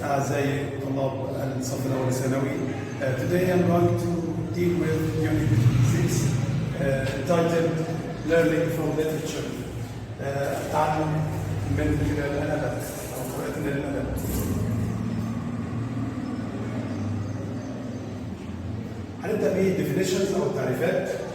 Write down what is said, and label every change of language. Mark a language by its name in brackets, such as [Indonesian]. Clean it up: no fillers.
[Arabic] زي طلاب الصف الأول الثانوي. [English] Today I'm going to deal with Unit 6 titled Learning from Literature. [Arabic] التعلم من الأدب أو قراءة الأدب. هنبدأ بالديفينيشنز أو التعريفات.